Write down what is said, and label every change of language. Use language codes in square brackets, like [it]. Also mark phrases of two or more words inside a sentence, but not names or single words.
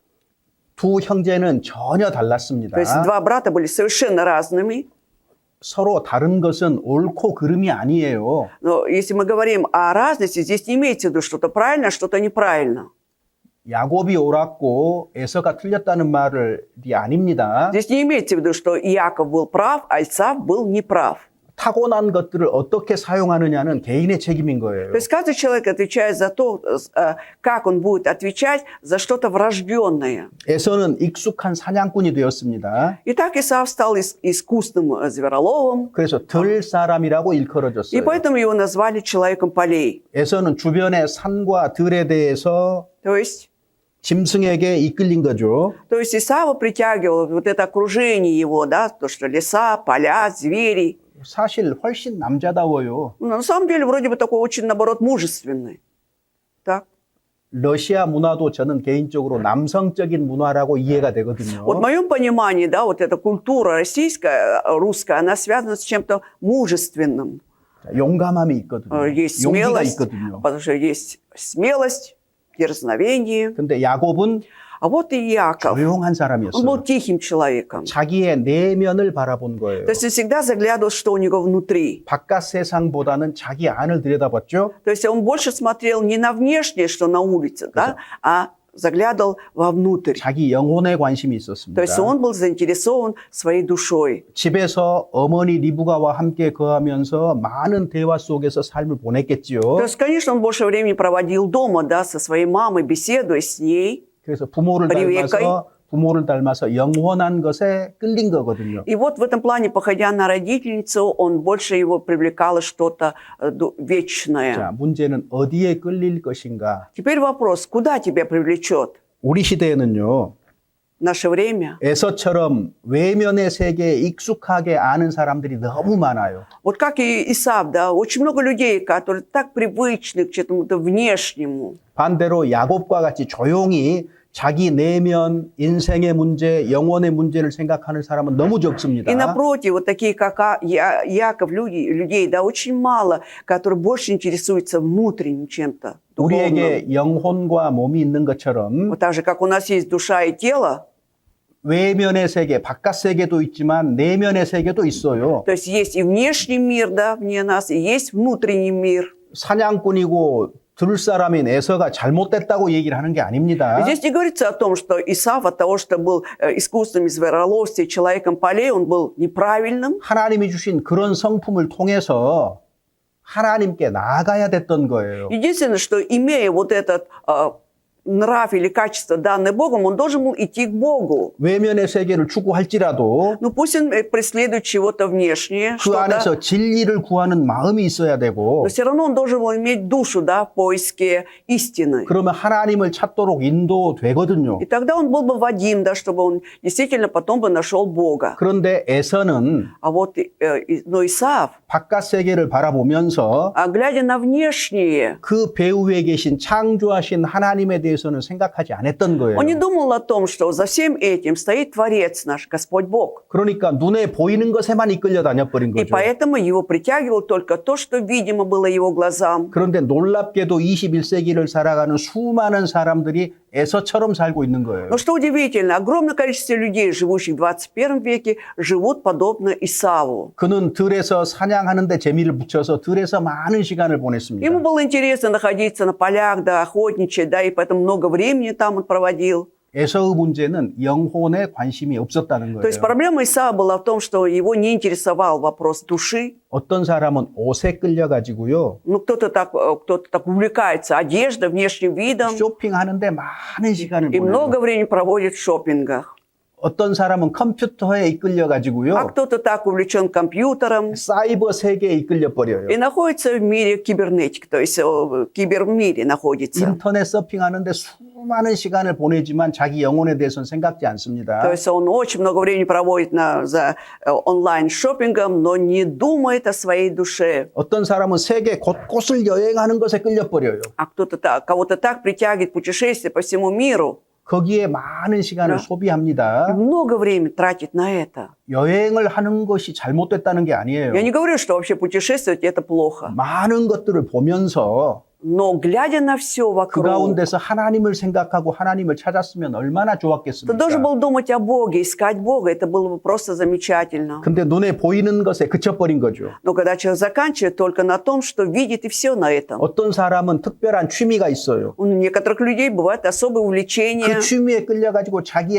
[ko] 두 형제는 전혀 달랐습니다. [ru] То есть два брата были совершенно разными. [ko] 서로 다른 것은 옳고 그름이 아니에요. [ru] Но если мы говорим о разности, здесь не имеется в виду что-то правильно, что-то неправильно. [ko] 야곱이 옳았고 에서가 틀렸다는 말이 아닙니다. [ru] Здесь не имеется в виду, что Иаков был прав, а Исав был неправ. [ko] 타고난 것들을 어떻게 사용하느냐는 개인의 책임인 거예요. [ru] То есть каждый человек отвечает за то, как он будет отвечать за что-то врожденное. [ko] 에서는 익숙한 사냥꾼이 되었습니다. [ru] Итак, Исав стал искусным звероловом, [ko] 그래서 들 사람이라고 [ru] и [ko] 일컬어졌어요. [ru] поэтому его назвали человеком полей. [ko] 에서는 주변의 산과 들에 대해서 [ru] То есть [ko] 짐승에게 이끌린 거죠. [ru] Исава притягивало вот это окружение его, да, то, что леса, поля, звери. [ko] 사실 훨씬 남자다워요. [ru] Но на самом деле вроде бы такой очень, наоборот, мужественный. Так? [ko] 러시아 문화도 저는 개인적으로 남성적인 문화라고 이해가 되거든요. [ru] Вот в моем понимании, да, вот эта культура российская, русская, она связана с чем-то мужественным. [ko] 용감함이 있거든요. [ru] Есть [ko] 용기가 [ru] смелость, [ko] 있거든요. [ru] потому что есть смелость, дерзновение. [ko] 근데 야곱은 [ru] А вот и Иаков, [ko] 조용한 [ru] он [ko] 사람이었어요. [ru] был тихим человеком. [ko] 자기의 내면을 바라본 거예요. [ru] То есть он всегда заглядывал, что у него внутри. [ko] 바깥 세상보다는 자기 안을 들여다봤죠. [ru] То есть он больше смотрел не на внешнее, что на улице, да, а заглядывал вовнутрь. [ko] 자기 영혼에 관심이 [ru] То [ko] 있었습니다. [ru] есть он был заинтересован своей душой. [ko] 집에서 어머니 리브가와 함께 거하면서 많은 대화 속에서 삶을 보냈겠지요. [ru] То есть, конечно, он больше времени проводил дома, да, со своей мамой, беседуя с ней. [ko] 그래서 부모를 닮아서 영원한 것에 끌린 거거든요. [ru] И вот в этом плане, походя на родительницу, он больше его привлекало что-то вечное. [ko] 자, 문제는 어디에 끌릴 것인가? [ru] Теперь вопрос, куда тебя привлечет? [ko] 우리 시대에는요. [ru] В наше время. [ko] 에서처럼 외면의 세계에 익숙하게 아는 사람들이 너무 많아요. [ru] Вот как и Исав, да, очень много людей, которые так привычны к чему-то внешнему. [ko] 반대로 야곱과 같이 조용히 자기 내면, 인생의 문제, 영혼의 문제를 생각하는 사람은 너무 적습니다. [ru] И напротив, вот такие, как Иаков, людей, да, очень мало, которые больше интересуются внутренним чем-то. [ko] 우리에게 영혼과 몸이 있는 것처럼 [ru] Вот так же, как у нас есть душа и тело, [ko] 외면의 세계, 바깥 세계도 있지만 내면의 세계도 있어요. [ru] то есть есть и внешний мир, да, вне нас, и есть внутренний мир. [ko] 사냥꾼이고 들 사람인 에서가 잘못됐다고 얘기를 하는 게 아닙니다. [ru] Здесь не говорится о том, что Исав от того, что был искусственным звероловстве, человеком полей, он был неправильным. [ko] 하나님이 주신 그런 성품을 통해서 하나님께 나아가야 됐던 거예요. [ru] Единственное, что имея вот этот нрав или качество, данное Богом, он должен был идти к Богу. [ko] 외면의 세계를 추구할지라도 [ru] Ну пусть он преследует чего-то внешнее, [ko] 그 [ru] что-то, [ko] 안에서 진리를 구하는 마음이 있어야 되고 [ru] но все равно он должен был иметь душу, да, в поиске истины. [ko] 그러면 하나님을 찾도록 인도되거든요. [ru] И тогда он был бы Вадим, да, чтобы он действительно потом бы нашел Бога. [ko] 그런데 에서는 [ru] А вот но Исав, [ko] 바깥 세계를 바라보면서 [ru] глядя на внешнее, [ko] 그 배후에 계신 창조하신 하나님에 대해서는 생각하지 않았던 거예요. [ru] он не думал о том, что за всем этим стоит Творец наш, Господь Бог. [ko] 그러니까 눈에 보이는 것에만 이끌려 다녀버린 [ru] И [ko] 거죠. [ru] поэтому его притягивало только то, что видимо было его глазам. [ko] 그런데 놀랍게도 21세기를 살아가는 수많은 사람들이 에서처럼 살고 있는 거예요. [ru] Но что удивительно, огромное количество людей, живущих в 21 веке, живут подобно Исаву. [ko] 그는 들에서 사냥하는 데 재미를 붙여서 들에서 많은 시간을 보냈습니다. [ru] Ему было интересно находиться на полях, да, охотничать, да, и поэтому много времени там он проводил. [ko] 에서의 문제는 영혼에 관심이 없었다는 [ru] То есть [ko] 거예요. [ru] проблема Исава была в том, что его не интересовал вопрос души. [ko] 어떤 사람은 옷에 끌려가지고요. [ru] Ну, кто-то так увлекается одеждой, внешним видом, [ko] 쇼핑하는데 많은 시간을 [ru] и [ko] 보내요. [ru] много времени проводит в шопингах. [ko] 어떤 사람은 컴퓨터에 이끌려가지고요. [ru] А кто-то так увлечен компьютером [ko] 사이버 세계에 이끌려버려요. [ru] и находится в мире кибернетики, то есть в кибермире находится. [ko] 인터넷 서핑하는데 수많은 시간을 보내지만 자기 영혼에 대해서는 생각지 않습니다. [ru] То есть он очень много времени проводит за онлайн-шопингом, но не думает о своей душе. [ko] 어떤 사람은 세계 곳곳을 여행하는 것에 끌려버려요. [ru] А кого-то так притягивает путешествие по всему миру. [ko] 거기에 많은 시간을 네. 소비합니다. [ru] Много времени тратит на это. [ko] 여행을 하는 것이 잘못됐다는 게 아니에요. [ru] Я не говорю, что вообще путешествовать это плохо. [ko] 많은 것들을 보면서 [ru] Но глядя на все [ko] 그 [ru] вокруг, [ko] 가운데서 하나님을 생각하고 하나님을 찾았으면 얼마나 [ru] ты должен [ko] 좋았겠습니까? [ru] был думать о Боге, искать Бога. Это было бы просто замечательно. [ko] 근데 눈에 보이는 것에 그쳐버린 거죠. [ru] Но когда человек заканчивает только на том, что видит, и все на этом. [ko] 어떤 사람은 특별한 취미가 있어요. [ru] У некоторых людей бывает особое увлечение. [ko] 그 취미에 끌려가지고 자기의